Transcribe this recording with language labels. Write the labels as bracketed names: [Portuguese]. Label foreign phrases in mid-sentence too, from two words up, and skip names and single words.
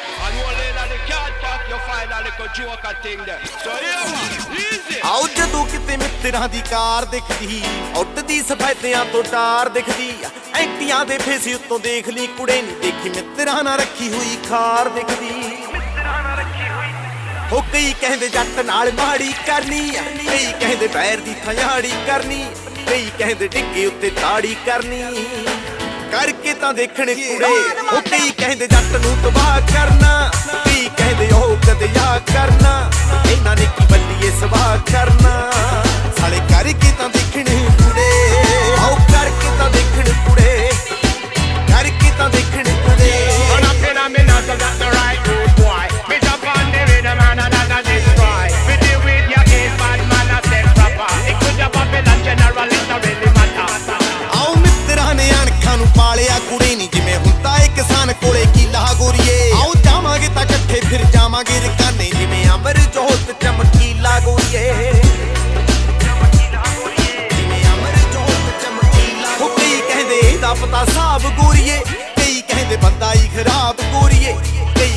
[English] And only in the cat park you find a little joker thing there. So yeah man, easy. [Punjabi] ਆਓ ਜਦੋਂ ਕਿਤੇ ਮਿੱਤਰਾਂ ਦੀ ਕਾਰ ਦਿਖਦੀ ਉੱਡਦੀ ਸਫੈਦਿਆਂ ਤੋਂ ਟਾਰ ਦਿਖਦੀ ਐਂਟੀਆਂ ਦੇ ਫੇਸ ਉੱਤੋਂ ਦੇਖ ਲਈ ਕੁੜੇ ਨਹੀਂ ਦੇਖੀ ਮਿੱਤਰਾਂ ਨਾਲ ਰੱਖੀ ਹੋਈ ਖਾਰ ਦਿਖਦੀ ਹੋ ਕਈ ਕਹਿੰਦੇ ਜੱਟ ਨਾਲ ਮਾੜੀ ਕਰਨੀ ਕਈ ਕਹਿੰਦੇ ਪੈਰ ਦੀ ਥਿਆੜੀ ਕਰਨੀ ਕਈ ਕਹਿੰਦੇ ਡਿੱਗੇ ਉੱਤੇ ਤਾੜੀ ਕਰਨੀ ਕਰਕੇ ਤਾਂ ਦੇਖਣ ਕੁੜੇ ਉਹ ਕਈ ਕਹਿੰਦੇ ਜੱਟ ਨੂੰ ਤਬਾਹ ਕਰਨਾ ਕਈ ਕਹਿੰਦੇ ਉਹ ਕਦੇ ਆ ਕਰਨਾ ਇਹਨਾਂ ਨੇ ਕੀ ਬੱਲੀਏ ਸਵਾਹ ਕਰਨਾ ਸਾਲੇ ਕਰਕੇ ਤਾਂ ਦੇਖਣ ਕੁੜੇ ਆਓ ਕਰਕੇ ਤਾਂ ਦੇਖਣ ਕੁੜੇ ਕਰਕੇ ਤਾਂ ਦੇਖਣ ਕੁੜੇ [English] Run up in a minute, so that's the right road, boy. Bitch up on the rhythm and another destroy. We deal with your case, bad man, I said proper. It could have been a general, it don't really matter. [Punjabi] ਆਓ ਮਿੱਤਰਾਂ ਨੇ ਅਣਖਾਂ ਨੂੰ ਪਾਲਿਆ ਕੁੜੇ ਨਹੀਂ ਜਿਵੇਂ ਹੁੰਦਾ ਏ ਕਿਸਾਨ ਕੋਲੇ ਕੀਲਾ ਗੋਰੀਏ ਆਓ ਜਾਵਾਂਗੇ ਤਾਂ ਇਕੱਠੇ ਫਿਰ ਜਾਵਾਂਗੇ ਰਕਾਨੇ ਜਿਵੇਂ ਅੰਬਰ ਜੋਤ ਚਮਕੀਲਾ ਗੋਰੀਏ ਜਿਵੇਂ ਅੰਬਰ ਜੋਤ ਚਮਕੀਲਾ ਹੋ ਕਈ ਕਹਿੰਦੇ ਇਹਦਾ ਪਤਾ ਸਾਬ ਗੋਰੀਏ ਕਈ ਕਹਿੰਦੇ ਬੰਦਾ ਹੀ ਖਰਾਬ ਗੋਰੀਏ ਕਈ